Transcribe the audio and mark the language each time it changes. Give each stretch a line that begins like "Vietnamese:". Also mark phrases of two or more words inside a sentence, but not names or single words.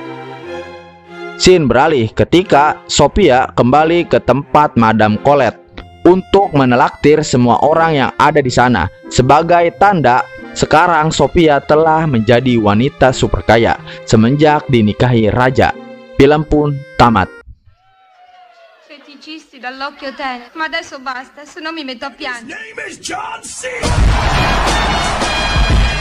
Indonesian: Scene beralih ketika Sophia kembali ke tempat Madame Colette untuk menelaktir semua orang yang ada di sana. Sebagai tanda, sekarang Sophia telah menjadi wanita super kaya semenjak dinikahi raja. Film pun tamat.
Italian: Feticisti dall'occhio tenero. Ma adesso basta, se no mi metto a piangere.